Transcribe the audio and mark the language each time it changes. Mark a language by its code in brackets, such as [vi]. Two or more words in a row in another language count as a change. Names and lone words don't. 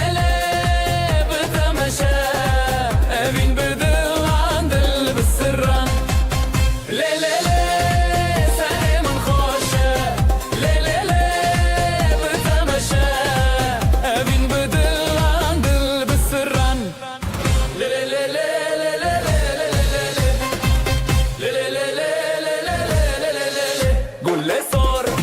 [ku] le bitemeşe Evîn bi dilan dil bi sirran Le le le serê min xweşe Le le le bitemeşe Evîn bi dilan dil bi sirran [ar] قول لي صوت